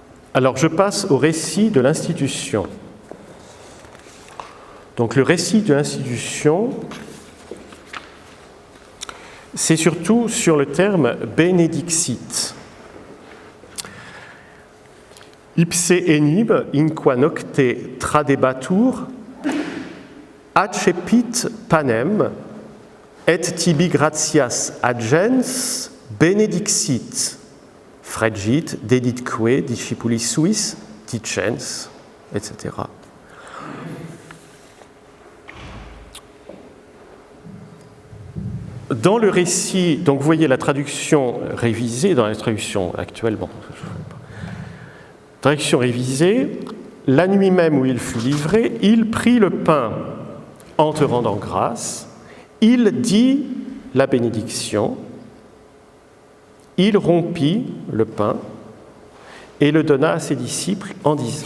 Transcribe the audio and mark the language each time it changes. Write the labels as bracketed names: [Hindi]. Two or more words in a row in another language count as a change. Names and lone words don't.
[French] Alors je passe au récit de l'institution. Donc le récit de l'institution, c'est surtout sur le terme benedixit. [Latin] Ipse enib inqua nocte tradebatur accepit panem et tibi gratias agens benedixit fregit deditque discipulis suis dicens, [French] etc. Dans le récit, donc vous voyez la traduction révisée, dans la traduction actuelle, traduction révisée, la nuit même où il fut livré, il prit le pain en te rendant grâce, il dit la bénédiction, il rompit le pain et le donna à ses disciples en disant.